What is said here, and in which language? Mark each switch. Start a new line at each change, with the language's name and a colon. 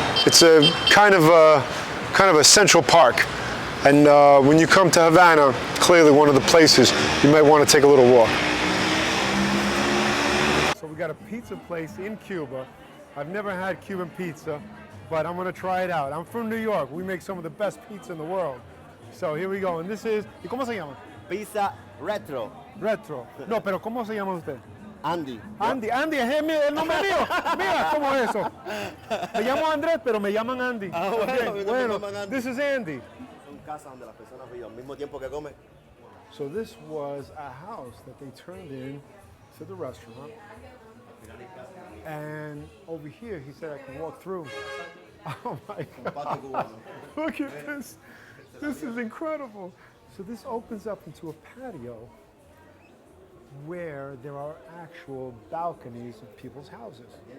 English: It's a kind of a central park. And when you come to Havana, clearly one of the places you might want to take a little walk. So we got a pizza place in Cuba. I've never had Cuban pizza, but I'm gonna try it out. I'm from New York. We make some of the best pizza in the world. So here we go. And this is,
Spanish: ¿y cómo se llama? Pizza retro. Retro. No, pero ¿cómo se llama usted? Andy. Andy, es el nombre mío. Mira, ¿cómo es eso? Me llamo Andrés, pero me llaman Andy. Ah, bueno,
English: Okay,
Spanish: a mí también me llaman Andy.
English: This is Andy.
Spanish: Son casas donde las personas viven al mismo tiempo que comen.
English: So this was a house that they turned in to the restaurant. And over here, he said I could walk through. Oh my God.
Spanish: Patio cubano.
English: Look at this. This is incredible. So this opens up into a patio where there are actual balconies of people's houses.